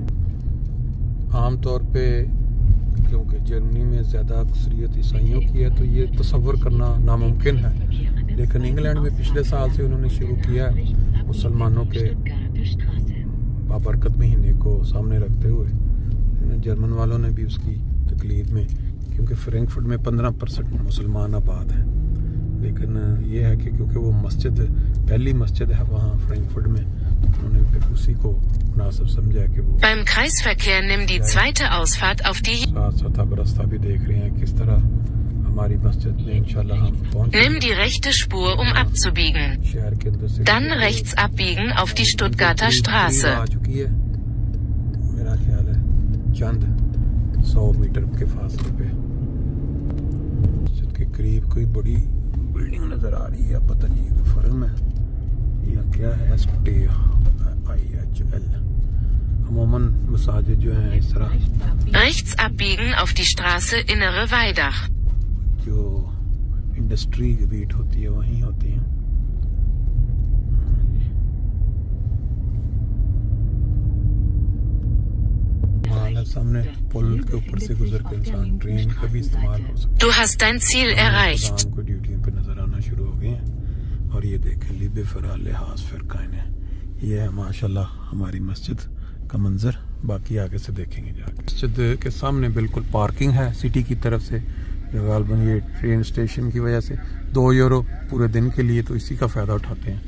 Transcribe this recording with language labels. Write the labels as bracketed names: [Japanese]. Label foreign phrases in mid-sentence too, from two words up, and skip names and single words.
[Urdu] عام طور پہ کیونکہ جرمنی میں زیادہ اکثریت عیسائیوں کی ہے تو یہ تصور کرنا ناممکن ہے، لیکن انگلینڈ میں پچھلے سال سے انہوں نے شروع کیا ہے مسلمانوں کے بابرکت مہینے کو سامنے رکھتے ہوئے. جرمن والوں نے بھی اس کی تکلیف میں، کیونکہ فرینکفرٹ میں 15% مسلمان آباد ہیں، لیکن یہ ہے کہ کیونکہ وہ مسجد پہلی مسجد ہے وہاں فرینکفرٹ میں، انہوں نے پھر اسی کو مناسب سمجھا کہ وہ [German] Beim Kreisverkehr nimm die zweite Ausfahrt auf die [Urdu] ساتھ آپ راستہ بھی دیکھ رہے ہیں کس طرح ہماری مسجد میں ان شاء اللہ ہم پہنچ. [German] Nimm die rechte Spur, um abzubiegen. [Urdu] شہر کے اندر سے [German] Dann rechts abbiegen auf die Stuttgarter Straße. [Urdu] آ چکی ہے، میرا خیال ہے چند 100 میٹر کے فاصلے پہ مسجد کے قریب کوئی بڑی بلڈنگ نظر آ رہی ہے، پتا نہیں فرم ہے یا کیا ہے. STIHL عموماً مساجد جو ہیں اس طرح [German] Rechts abbiegen auf die Straße Innere Weidach. [Urdu] جو انڈسٹری کی بیٹ ہوتی ہے وہیں ہوتی ہے. سامنے پل کے اوپر سے گزر کے انسان ٹرین کا بھی استعمال ہو سکتا ہے. [German] Du hast dein Ziel erreicht. [Urdu] کو ڈیوٹیوں پہ نظر آنا شروع ہو گئے ہیں اور یہ دیکھیں लिबे फरा लिहाज फिरकाइन ہے. یہ ہے ماشاءاللہ ہماری مسجد کا منظر، باقی آگے سے دیکھیں گے جا کے. مسجد کے سامنے بالکل پارکنگ ہے سٹی کی طرف سے، غالباً یہ ٹرین اسٹیشن کی وجہ سے 2 یورو پورے دن کے لیے، تو اسی کا فائدہ اٹھاتے ہیں.